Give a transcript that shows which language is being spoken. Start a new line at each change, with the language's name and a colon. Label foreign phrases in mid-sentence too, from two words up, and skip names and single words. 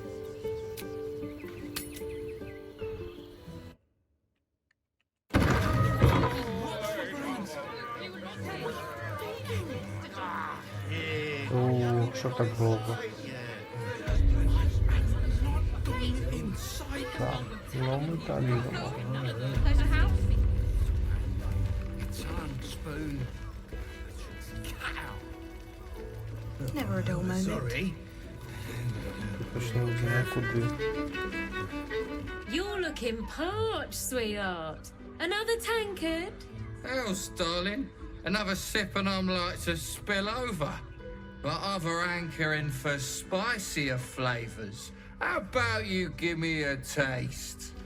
Ukrainian: Що так довго? Так, ну ми так їдемо.
English: Never a dull moment.
Ukrainian: Точно не знаю куди.
English: You're looking parched, sweetheart. Another tankard? Else, darling. Another sip and I'm like to spill over. But other hankering for spicier flavours. How about you give me a taste?